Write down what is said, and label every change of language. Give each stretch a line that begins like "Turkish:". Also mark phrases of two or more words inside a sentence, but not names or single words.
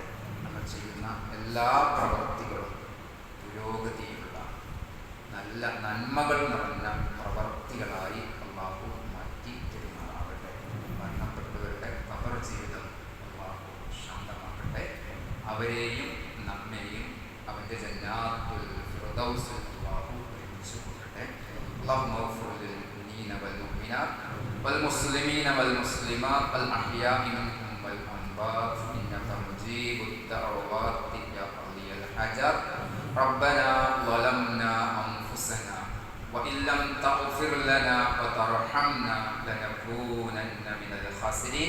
Malayalam: നമ്മൾ ചെയ്യുന്ന എല്ലാ പ്രവൃത്തികളും പുരോഗതിയുള്ള നല്ല നന്മകൾ നിറഞ്ഞ പ്രവൃത്തികളായി അള്ളാഹു മാറ്റി തരുമാറാവട്ടെ. മരണപ്പെട്ടവരുടെ ഖബർ ജീവിതം അള്ളാഹു ശാന്തമാക്കട്ടെ. അവരെയും നമ്മെയും അവൻ്റെ ജന്നാത്തുൽ ഫിർദൗസിൽ അള്ളാഹു ഒരുമിച്ച് കൂട്ടട്ടെ.
Arabic: اللهم اغفر للمؤمنين والمؤمنات والمسلمين والمسلمات الأحياء منهم والأموات إنك مجيب الدعوات يا قاضي الحاجات. ربنا ظلمنا أنفسنا وإن لم تغفر لنا وترحمنا لنكونن من الخاسرين.